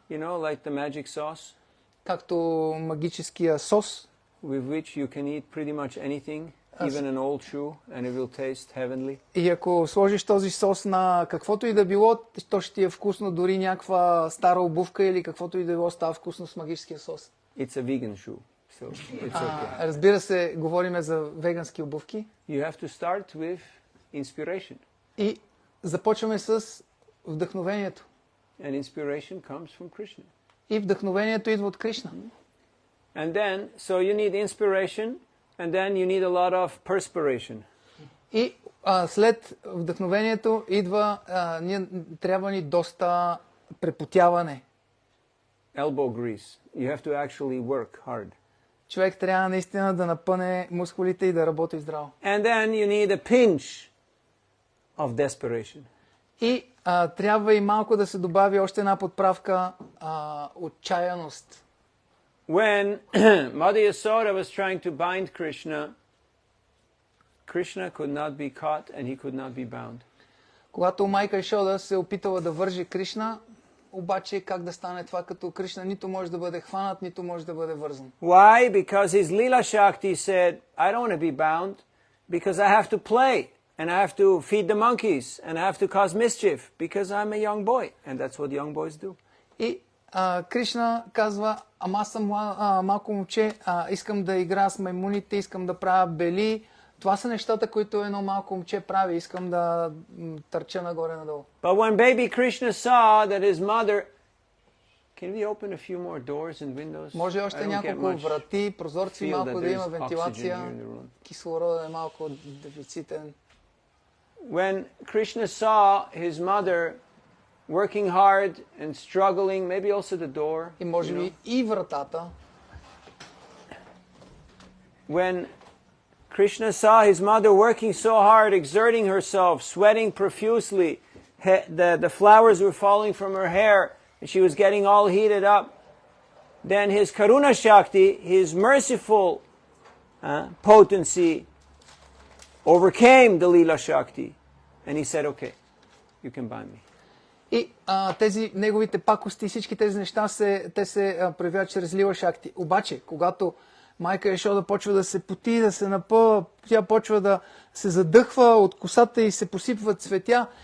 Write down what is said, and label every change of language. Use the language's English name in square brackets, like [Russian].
[English] You know, like the magic sauce. [Bulgarian] Както магическия сос. [English] With which you can eat pretty much anything, even an old shoe, and it will taste heavenly. [Bulgarian] И ако сложиш този сос на каквото и да било, то ще ти е вкусно, дори някаква стара обувка или каквото и да било става вкусно с магическия сос. [English] It's a vegan shoe, so it's okay. [Bulgarian] Разбира се, говориме за вегански обувки. [English] You have to start with inspiration. [Bulgarian] И започваме с вдъхновението. [English] And inspiration comes from Krishna. [Bulgarian] И вдъхновението идва от Кришна. [English] And then, so you need inspiration, and then you need a lot of perspiration. [Bulgarian] И след вдъхновението идва, трябва ни доста препотяване. [English] Elbow grease. You have to actually work hard. [Bulgarian] Човек трябва наистина да напъне мускулите и да работи здраво. [English] And then you need a pinch of desperation. [Bulgarian] И трябва и малко да се добави още една подправка отчаяност. [English] When Mother Yasoda was trying to bind Krishna, Krishna could not be caught and he could not be bound. [Bulgarian] Когато майка Яшода се опитала да вържи Кришна, обаче как да стане това, като Кришна нито може да бъде хванат, нито може да бъде вързан? [English] Why? Because his Leela Shakti said, I don't want to be bound because I have to play and I have to feed the monkeys and I have to cause mischief because I'm a young boy and that's what young boys do. [Bulgarian] И Кришна казва, ама аз съм малко момче, искам да игра с маймуните, искам да правя бели. Това са нещата, които едно малко момче прави. Искам да търча нагоре-надолу. [English] But when baby Krishna saw that his mother... Can we open a few more doors and windows? [Bulgarian] Може още няколко врати, прозорци, малко да има вентилация. Кислорода е малко дефицитен. [English] When Krishna saw his mother working hard and struggling, maybe also the door. [Bulgarian] И може би и вратата. [English] When Krishna saw his mother working so hard, exerting herself, sweating profusely, the flowers were falling from her hair, and she was getting all heated up. Then his Karuna Shakti, his merciful potency, overcame the Leela Shakti, and he said, okay, you can bind me. [Bulgarian] И тези неговите пакости, всички тези неща те се проявяват чрез Лила Шакти. Обаче, когато майка Яшода почва да се поти, да се напъва, тя почва да се задъхва от косата и се посипват цветя.